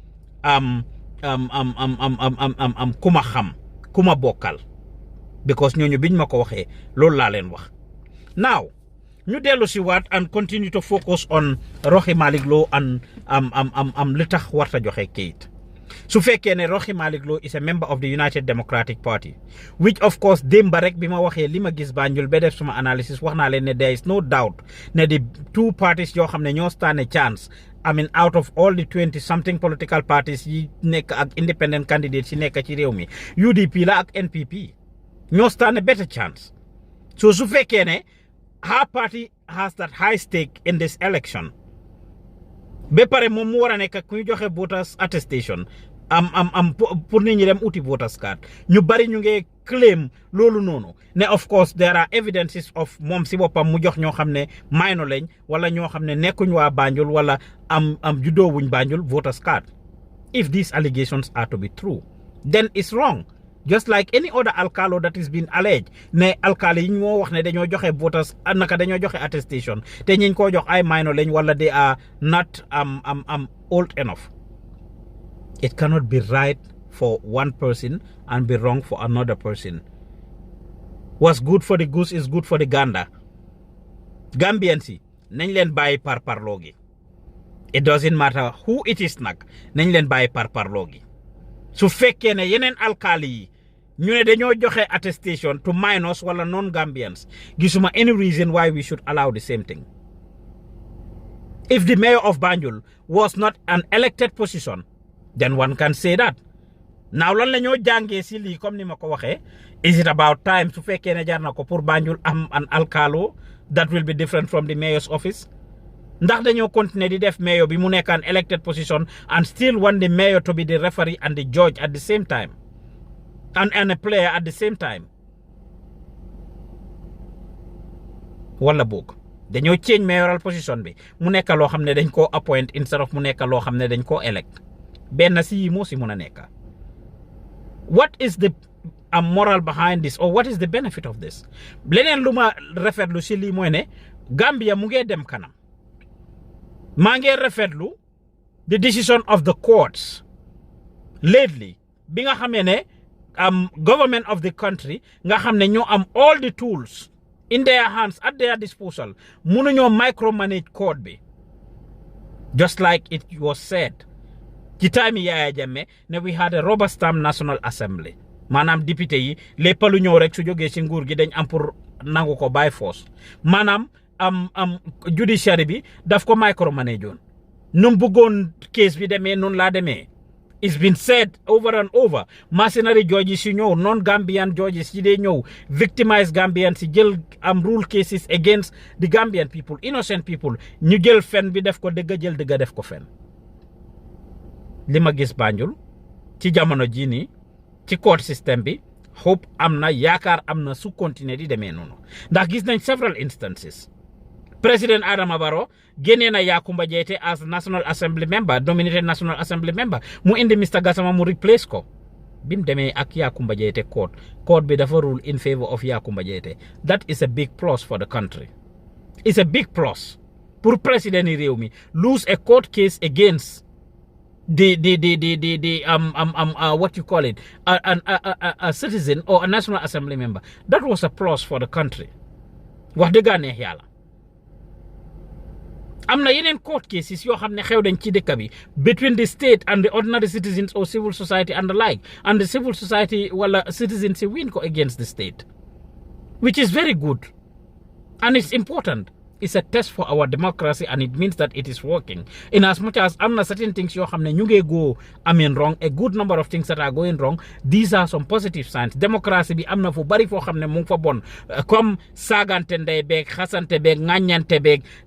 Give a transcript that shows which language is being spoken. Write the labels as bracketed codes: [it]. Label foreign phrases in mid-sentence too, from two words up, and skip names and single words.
[wo] ku ma xam ku ma bokkal because ñooñu biñ ma ko waxee loolu laa leen wax now ñu dellu si waat [en] and continue to focus on [wo] Rohey Malick Lowe and li tax warta joxe kayit su fekkee ne Rohey Malick Lowe [en] is a member of the United Democratic Party which of course [wo] démba rek bi ma waxee li ma gis Banjul ba def suma [en] analysis [wo] wax naa leen ne [en] there is no doubt ne the two parties [wo] yoo xam ne ñoo [en] stand a chance I mean out of all the 20 something political parties [wo] yi nekk ak [en] independent candidates [wo] yi nekk ci réew mi UDP la ak NPP ñoo [en] stand a better chance so [wo] su fekkee ne [en] her party has that high stake in this election [wo] ba pare moom mu war a nekk ku ñu joxe [en] voters attestation [wo] pour nit ñi dem uti [en] voters card [wo] ñu bari ñu ngi claim loolu noonu ne of [en] course there are evidences of [wo] moom si boppam mu jox ñoo xam ne minor lañ wala ñoo xam ne nekkuñ waa Banjul wala juddoo wuñ Banjul [en] voters card if these allegations are to be true then it's wrong just like any other alcalo that is being alleged [wo] ne alcali yi ñoo wax ne dañoo joxe voters naka dañoo joxe attestation te ñiñ koo jox ay minor lañ wala [en] they are not old enough. It cannot be right for one person and be wrong for another person. What's good for the goose is good for the gander. [wo] Gambians yi nañ leen bàyyi parparloo gi. [en] It doesn't matter who it is [wo] nag nañ leen bàyyi parparloo gi su fekkee ne yeneen alkali yi ñu ne dañoo joxe [en] attestation to minors [wo] wala non-Gambians gisuma [en] any reason why we should allow the same thing. If the mayor of Banjul was not an elected position, then one can say that. Now [wo] lan la ñoo jàngee si lii comme ni ma ko waxee [en] is it about time [wo] su fekkee ne jar na ko pour Banjul am [en] an alcalo that will be different from the mayor's office [wo] ndax dañoo continuer di def mayor bi mu nekk [en] an elected position and still want the mayor to be the referee and the judge at the same time and a player at the same time [wo] wala boog dañoo [en] change mayoral position [wo] bi mu nekk loo xam ne dañ koo [en] appoint instead of [wo] mu nekk loo xam ne dañ koo elect benn si yi moo si mun a nekk [en] what is the moral behind this or what is the benefit of this [wo] leneen lu ma rafetlu si lii mooy ne Gambia mu ngee dem kanam maa ngi rafetlu [en] the decision of the courts lately [wo] bi nga xamee ne [en] government of the country [wo] nga xam ne ñoo am [en] all the tools in their hands at their disposal [wo] mënuñoo [en] micromanage court [wo] bi [en] just like it was said [wo] ci time Yaya Jammeh ne [en] we had a rubber stamp National Assembly [wo] maanaam député yi lépp lu ñëw rek su jógee ci nguur gi dañ am pour nangu ko [en] by force [wo] maanaam judiciary bi daf ko micromanage woon nu bëggoon case bi demee noonu laa demee [en] it's been said over and over mercenary judges [wo] yi ñëw [en] non-Gambian judges [wo] yi dee ñëw [en] victimize Gambians [wo] si jël [en] rule cases against the Gambian people innocent people [wo] ñu jël fen bi def ko dëgga jël dëgga def ko fen li ma gis Banjul ci jamono jii nii ci [en] court system [wo] bi hope am na yaakaar am na su continuer di demee noonu ndax gis nañ [en] several instances [wo] President Adama Barrow génnee na Yakumba Jaiteh [en] as National Assembly member nominated National Assembly member [wo] mu indi Mr Gassama mu replace ko bim demee ak Yakumba Jaiteh court bi dafa [en] rule in favor of Yakumba Jaiteh that is a big plus for the country it's a big plus [wo] pour président yi réew mi [en] lose a court case against the what you call it a citizen or a National Assembly member that was a plus for the country [wo] wax dëgg neex yàlla am na yeneen [en] court cases [wo] yoo xam ne xew dañ ci dëkk bi [en] between the state and the ordinary citizens or civil society and the like and the civil society wala citizens si win ko against the state which is very good and it's important it's a test for our democracy and it means that it is working in as much as [wo] am na [en] certain things [wo] yoo xam ne ñu ngi [en] go wrong a good number of things that are going wrong these are some positive signs democracy [wo] bi am na fu bari foo xam ne mu ngi fa bon comme saagante ndey beeg xasante beeg ŋàññante beeg